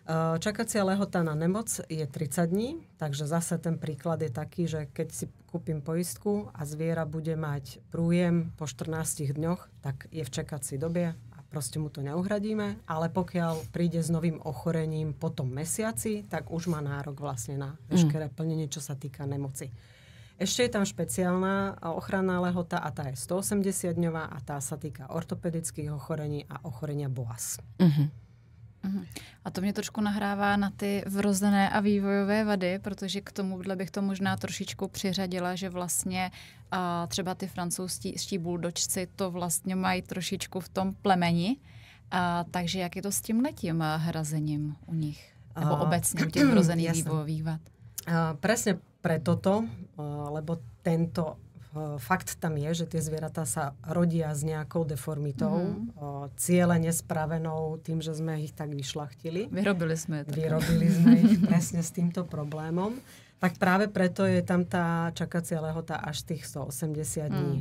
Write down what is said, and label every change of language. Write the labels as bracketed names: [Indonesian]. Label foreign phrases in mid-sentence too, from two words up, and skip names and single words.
[Slovak] Čakacia lehota na nemoc je 30 dní, takže zase ten príklad je taký, že keď si kúpim poistku a zviera bude mať prújem po 14 dňoch, tak je v čakacej dobe a proste mu to neuhradíme, ale pokiaľ príde s novým ochorením po tom mesiaci, tak už má nárok vlastne na veškeré plnenie, čo sa týka nemoci. Ešte je tam špeciálna ochranná lehota a tá je 180-dňová a tá sa týka ortopedických ochorení a ochorenia BOAS. [Czech] A to mě trošku nahrává na ty vrozené a vývojové vady, protože k tomuhle bych to možná trošičku přiřadila, že vlastně třeba ty francouzští buldočci to vlastně mají trošičku v tom plemeni. Takže jak je to s tímhletím hrazením u nich? Nebo obecně u těch vrozených vývojových vad? [Slovak] Presne pre toto, lebo tento fakt tam je, že tie zvieratá sa rodia s nejakou deformitou, cieľene spravenou tým, že sme ich tak vyšľachtili. Vyrobili sme ich presne s týmto problémom. Tak práve preto je tam tá čakacia lehota až tých 180 dní.